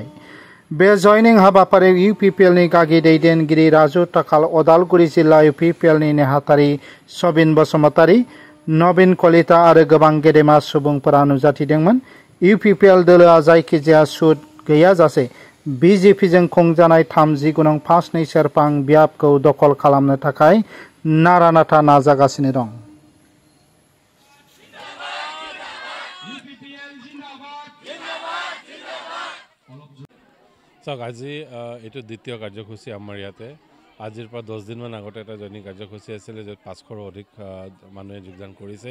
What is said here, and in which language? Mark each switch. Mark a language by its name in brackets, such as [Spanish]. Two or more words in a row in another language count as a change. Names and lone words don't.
[Bodo] बे जयनिं हाबाफारियाव इउपिपिएलनि गागि दैदेनगिरि राजु ताखाल, अदालगुरि जिल्ला इउपिपिएलनि नेहाथारि सबिन बसुमतारी, नबिन कलिता आरो गोबां गेदेमा सुबुंफोरा नुजाथिदोंमोन। इउपिपिएल दोलोआ जायखिजाया सुद गैयाजासे बिजेपिजों खुंजानाय 30 गुनं फासनै सेरफां बियाबखौ दखल खालामनो थाखाय नारा नाथा नाजागासिनो दं। [Assamese] আজি এইটো দ্বিতীয় কাৰ্যসূচী আমাৰ ইয়াতে। আজিৰ পৰা 10 দিনমান আগতে এটা জয়নিং কাৰ্যসূচী আছিলে, য'ত 500ৰো অধিক মানুহে যোগদান কৰিছে।